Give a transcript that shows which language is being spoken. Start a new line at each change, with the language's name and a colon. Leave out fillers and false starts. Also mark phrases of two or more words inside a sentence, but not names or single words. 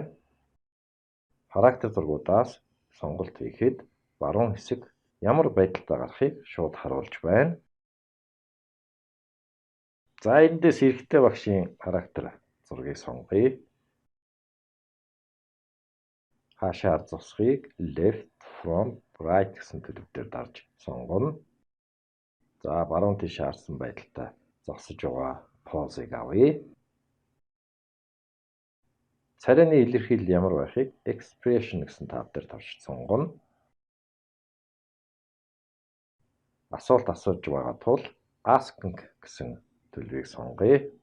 Mongolian: Характер зургуудаас сонголт хийхэд баруун хэсэг ямар байдалтай гарахыг шууд харуулж байна. За эндээс эрэгтэй багшийн характер зургийг сонгоё. Хаашаа ард зогсохыг
English: left, front, right
Mongolian: гэсэн төлөвдөр дарж сонгоно. За баруун тийш харсан байдалтай зогсож байгаа позыг авъя. Царайны илэрхийлэл ямар байхыг expression гэсэн тааб дээр тавьж сонгоно. Асуулт асууж байгаа тул asking гэсэн төлөвийг сонгоё.